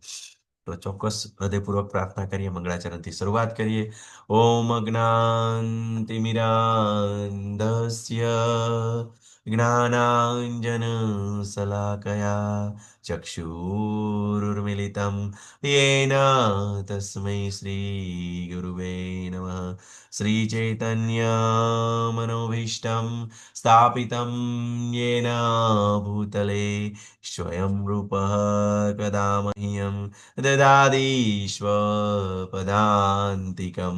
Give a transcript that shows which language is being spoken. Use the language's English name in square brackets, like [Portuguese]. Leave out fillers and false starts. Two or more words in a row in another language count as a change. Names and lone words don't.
[Gujarati] તો ચોક્કસ હૃદયપૂર્વક પ્રાર્થના કરીએ, મંગળાચરણથી શરૂઆત કરીએ. [Sanskrit] ઓમ અજ્ઞાનતિમિરાન્ધસ્ય જ્ઞાનાંજન શલાકયા ચક્ષુરુર્મિલિતમ येन तस्मै श्रीगुरुवे नमः. श्रीचैतन्यमनोभीष्टं स्थापितं येन भूतले स्वयं रूपः कदा मह्यं ददाति स्वपदान्तिकं.